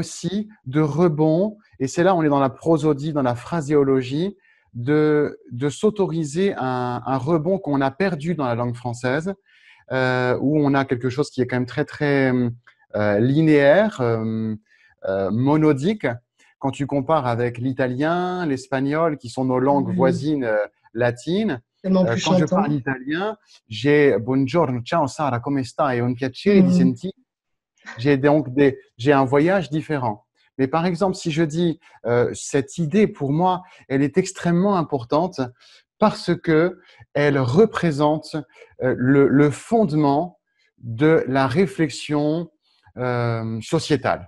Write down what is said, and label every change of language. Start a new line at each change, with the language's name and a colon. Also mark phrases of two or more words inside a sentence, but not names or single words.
French: aussi de rebond, et c'est là on est dans la prosodie, dans la phraséologie, de s'autoriser un rebond qu'on a perdu dans la langue française, où on a quelque chose qui est quand même très linéaire, monodique. Quand tu compares avec l'italien, l'espagnol, qui sont nos langues Oui, voisines latines, tellement plus quand je parle chantant. italien, j'ai
Italian: buongiorno, ciao Sara, come stai? È un piacere di Hmm. sentire.
French: J'ai un voyage différent. Mais par exemple, si je dis cette idée, pour moi, elle est extrêmement importante parce que elle représente le fondement de la réflexion sociétale.